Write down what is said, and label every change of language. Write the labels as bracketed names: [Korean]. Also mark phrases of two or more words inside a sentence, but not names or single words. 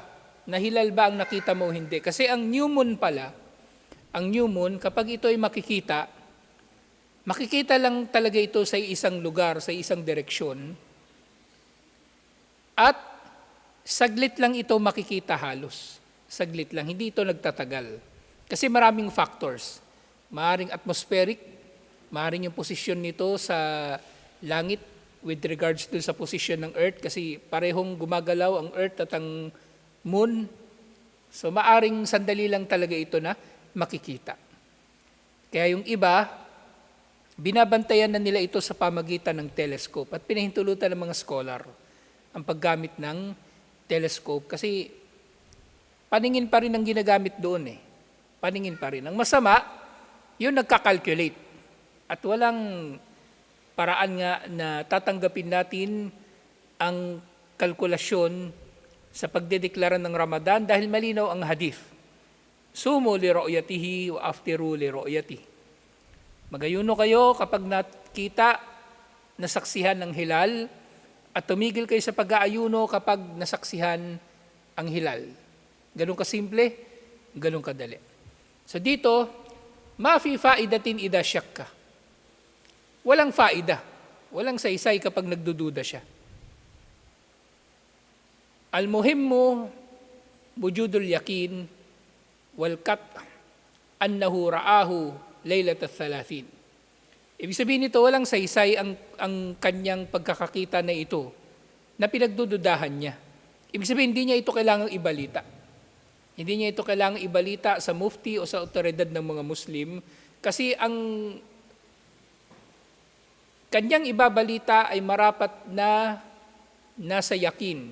[Filipino] Na hilal ba ang nakita mo o hindi? Kasi ang [English] new moon [Filipino] pala, ang [English] new moon, [Filipino] kapag ito ay makikita lang talaga ito sa isang lugar, sa isang direksyon, at saglit lang ito makikita halos. Saglit lang, hindi ito nagtatagal. Kasi maraming factors. Maaring atmospheric, maaring yung posisyon nito sa langit [English] with regards to [Filipino] sa posisyon ng Earth, kasi parehong gumagalaw ang Earth at ang moon. So maaring sandali lang talaga ito na makikita. Kaya yung iba, binabantayan na nila ito sa pamagitan ng telescope at pinahintulutan ng mga scholar ang paggamit ng telescope kasi paningin pa rin ang ginagamit doon eh. Paningin pa rin. Ang masama, yun nagkakalculate at walang paraan nga na tatanggapin natin ang kalkulasyon sa pagdedeklara ng Ramadan dahil malinaw ang hadith. [Arabic] صوموا لرؤيته وأفطروا لرؤيته. [Filipino] Magayuno kayo kapag nakita, nasaksihan ng hilal at tumigil kayo sa pag-aayuno kapag nasaksihan ang hilal. Ganun kasimple, ganun kadali. So dito, [Arabic] ما في فائدة إذا شك. [Filipino] Walang faida, walang saysay kapag nagdududa siya. [Arabic] المهم وجود اليقين والقطع أنه رآه ليلة الثلاثين. [Filipino] Ibig sabihin nito, walang saysay ang kanyang pagkakakita na ito na pinagdududahan niya. Ibig sabihin, hindi niya ito kailangang ibalita. Hindi niya ito kailangang ibalita sa mufti o sa otoridad ng mga Muslim kasi ang kanyang ibabalita ay marapat na nasa yakin.